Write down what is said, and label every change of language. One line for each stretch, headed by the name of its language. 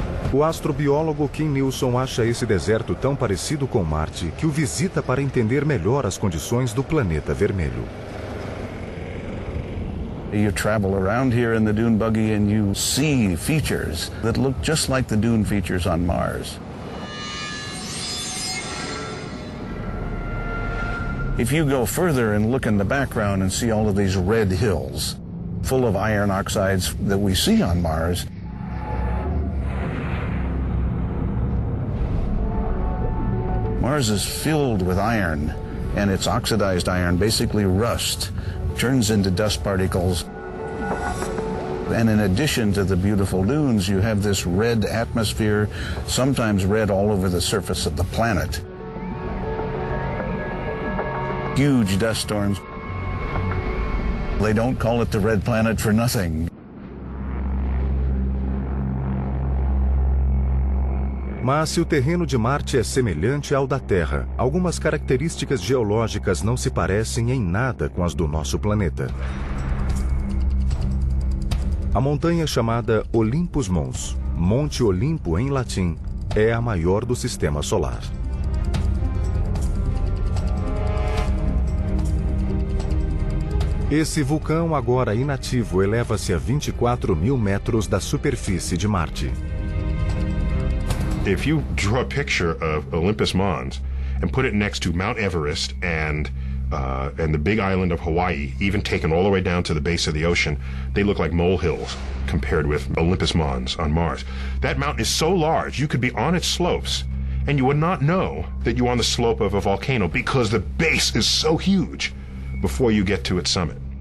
Portuguese: O astrobiólogo Kim Nilsson acha esse deserto tão parecido com Marte que o visita para entender melhor as condições do planeta vermelho.
English: You travel around here in the dune buggy and you see features that look just like the dune features on Mars. If you go further and look in the background and see all of these red hills full of iron oxides that we see on Mars, Mars is filled with iron, and it's oxidized iron, basically rust, turns into dust particles. And in addition to the beautiful dunes, you have this red atmosphere, sometimes red all over the surface of the planet. Huge dust storms. They don't call it the Red Planet for nothing.
Portuguese: Mas se o terreno de Marte é semelhante ao da Terra, algumas características geológicas não se parecem em nada com as do nosso planeta. A montanha chamada Olympus Mons, Monte Olimpo em latim, é a maior do sistema solar. Esse vulcão, agora inativo, eleva-se a 24 mil metros da superfície de Marte.
English: If you draw a picture of Olympus Mons and put it next to Mount Everest and the big island of Hawaii, even taken all the way down to the base of the ocean, they look like molehills compared with Olympus Mons on Mars. That mountain is so large, you could be on its slopes and you would not know that you're on the slope of a volcano because the base is so huge before you get to its summit.